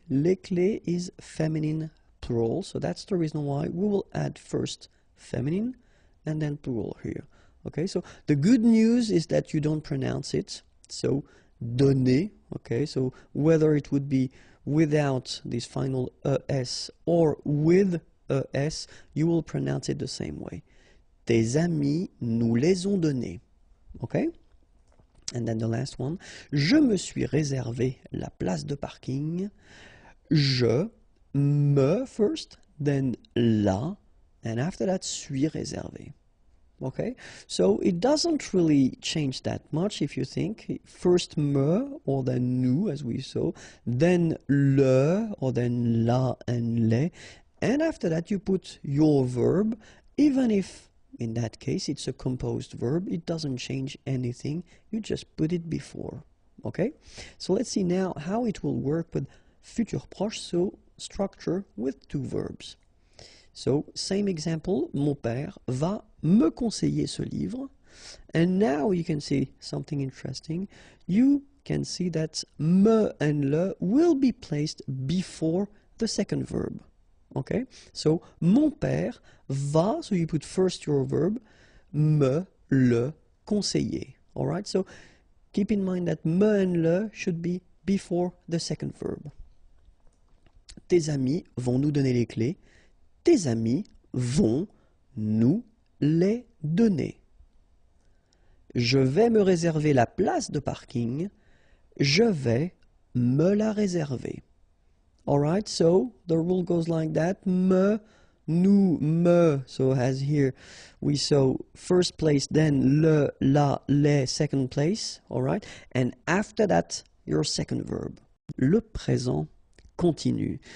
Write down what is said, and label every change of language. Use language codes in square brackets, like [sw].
[en] Les clés is feminine plural, so that's the reason why we will add first feminine and then plural here. Okay, so the good news is that you don't pronounce it, so donner, okay, so whether it would be without this final es or with E-S, you will pronounce it the same way. [fr] Tes amis nous les ont donnés. Okay? [en] And then the last one. [fr] Je me suis réservé la place de parking. Je me [en] first, then [fr] la, [en] and after that, [fr] suis réservé. [en] Okay, so it doesn't really change that much if you think. First me, or then nous, as we saw, then le, or then la and les, and after that you put your verb, even if in that case it's a composed verb, it doesn't change anything, you just put it before. Okay, so let's see now how it will work with futur proche, so structure with two verbs. So, same example, [fr] mon père va me conseiller ce livre. [en] And now you can see something interesting. You can see that me and le will be placed before the second verb. Okay? So, [fr] mon père va, [en] so you put first your verb, me, le, conseiller. Alright? So, keep in mind that me and le should be before the second verb. [fr] Tes amis vont nous donner les clés. Tes amis vont nous les donner. Je vais me réserver la place de parking. Je vais me la réserver. [en] Alright, so the rule goes like that. Me, nous, me. So as here we saw first place, then le, la, les, second place. Alright, and after that, your second verb. Le présent continu.